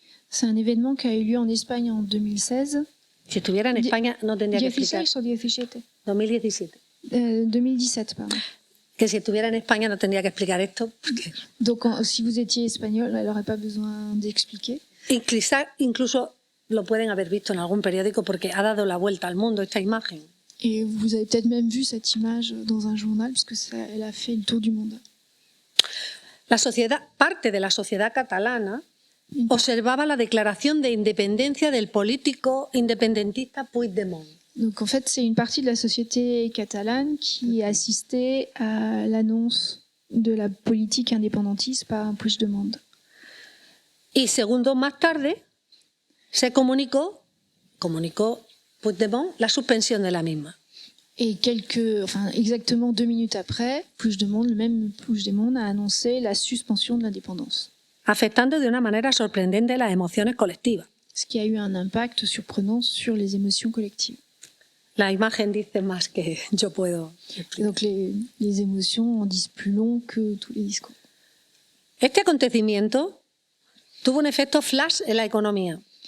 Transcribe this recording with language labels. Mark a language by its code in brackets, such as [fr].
[fr] C'est un événement qui a eu lieu en Espagne en 2016. [es] Si estuviera en España no tendría que explicar. 16 o 17 2017. [fr] 2017, pardon. [es] Que si estuviera en España no tendría que explicar esto. Porque [fr] Donc si vous étiez espagnol, elle n'aurait pas besoin d'expliquer. [es] incluso lo pueden haber visto en algún periódico porque ha dado la vuelta al mundo esta imagen. [fr] Et vous avez peut-être même vu cette image dans un journal, parce que elle a fait le tour du monde. [es] Parte de la sociedad catalana observaba la declaración de independencia del político independentista Puigdemont. [fr] Donc en fait, c'est une partie de la société catalane qui assistait à l'annonce de la politique indépendantiste par Puigdemont. [es] Y segundos más tarde se comunicó Puigdemont la suspensión de la misma. [fr] Et exactement 2 minutes après, le même Puigdemont a annoncé la suspension de l'indépendance. [es] Afectando de una manera sorprendente las emociones colectivas. [fr] Ce qui a eu un impact surprenant sur les émotions collectives. [es] La imagen dice más que yo puedo explicar. [fr] Donc les émotions en disent plus long que tous les discours. [es] Este acontecimiento tuvo un efecto flash en la economía.